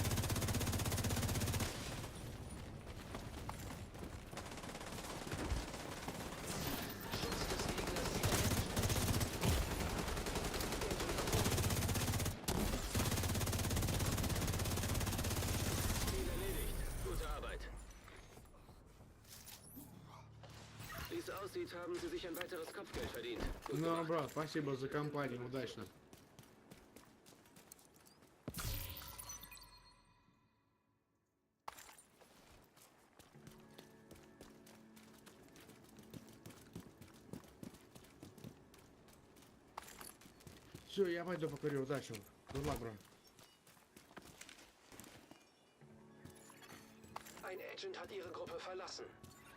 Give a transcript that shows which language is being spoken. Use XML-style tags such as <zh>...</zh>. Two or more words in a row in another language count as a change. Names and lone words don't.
<de>Schutz des Gegners sichern. Ziel erledigt. Gute Arbeit. Wie es aussieht, haben Sie sich ein weiteres Kopfgeld verdient. Gut</de> <ru>Ну,</ru> <de>gemacht.</de> <ru>брат, спасибо за компанию, удачно. Все, я пойду покурю, удачи.</ru> <en>Good luck, bro.</en> <de>Ein Agent hat ihre Gruppe verlassen.</de>